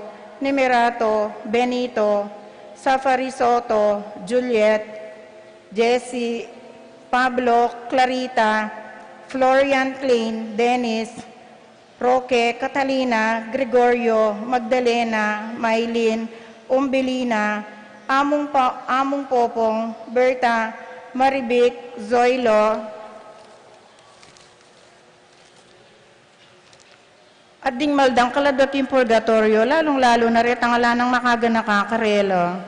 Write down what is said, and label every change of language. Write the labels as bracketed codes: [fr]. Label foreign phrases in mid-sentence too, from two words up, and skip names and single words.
[pam] Nimerato, Benito, Safari Soto, Juliet, Jessie, Pablo, Clarita, Florian Klein, Dennis, Roque, Catalina, Gregorio, Magdalena, Maylin, Umbelina, Among Popong, Berta, Maribic, Zoilo, at ding maldang kaladot yung purgatorio, lalong-lalo na rin ang ala ng makaga nakakarelo.